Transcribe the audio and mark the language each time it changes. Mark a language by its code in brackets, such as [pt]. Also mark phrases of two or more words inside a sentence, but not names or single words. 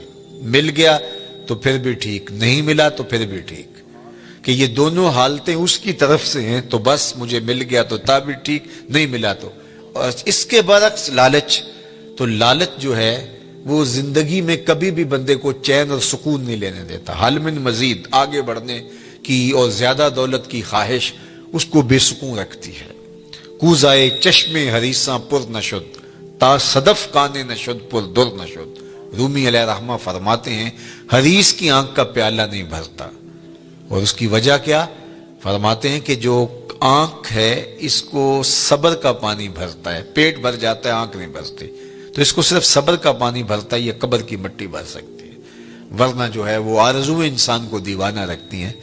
[ur] مل گیا تو پھر بھی ٹھیک، نہیں ملا تو پھر بھی ٹھیک، کہ یہ دونوں حالتیں اس کی طرف سے ہیں تو بس مجھے مل گیا تو تا بھی ٹھیک، نہیں ملا تو. اور اس کے برعکس لالچ، تو لالچ جو ہے وہ زندگی میں کبھی بھی بندے کو چین اور سکون نہیں لینے دیتا. [ar] حل من مزید، [ur] آگے بڑھنے کی اور زیادہ دولت کی خواہش اس کو بے سکون رکھتی ہے. [fa] کوزائے چشم حریصاں پر نشد، تا صدف کانے نشد پر در نشد. [ur] رومی علیہ رحمہ فرماتے ہیں حریص کی آنکھ کا پیالہ نہیں بھرتا. اور اس کی وجہ کیا فرماتے ہیں کہ جو آنکھ ہے اس کو صبر کا پانی بھرتا ہے. پیٹ بھر جاتا ہے، آنکھ نہیں بھرتی، تو اس کو صرف صبر کا پانی بھرتا ہے. یہ قبر کی مٹی بھر سکتی ہے، ورنہ جو ہے وہ آرزویں انسان کو دیوانہ رکھتی ہیں.